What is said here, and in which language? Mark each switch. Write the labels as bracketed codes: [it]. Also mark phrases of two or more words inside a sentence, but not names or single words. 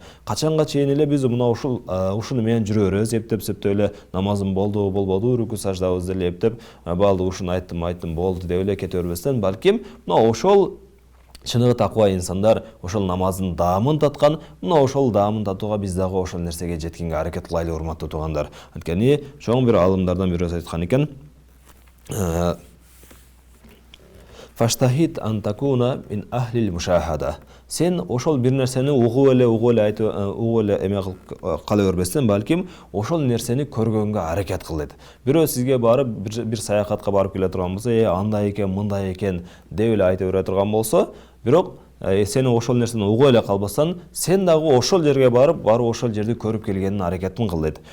[ky] Качанга чейин эле биз мына ушуну менен жүрө беребиз, эптеп-септеп эле намазым болду, болбоду, рүкү саждабызды эле эптеп, балды ушуну айттым болду деп эле кете бербестен, балким мына ошол чыныгы такыба инсандар ошол намаздын даамын таткан, мына ошол даамын татууга биз дагы ошол нерсеге жеткенге аракет кылайлы, урматтуу туугандар. Анткени чоң бир алымдардан бирөөсү айткан экен: [ar] فاجتهد أن تكون من أهل المشاهدة. [ky] Сен ошол бир нерсени угуп эле эме кала бербестен, балким ошол нерсени көргөнгө аракет кыл дейт. Бирөө сизге барып бир саякатка барып келе турган болсо, андай экен, мындай экен деп эле айта бере турган болсо, бирок сен ошол нерсени угуп эле калбастан, сен дагы ошол жерге барып ошол жерди көрүп келгенин аракетин кыл дейт.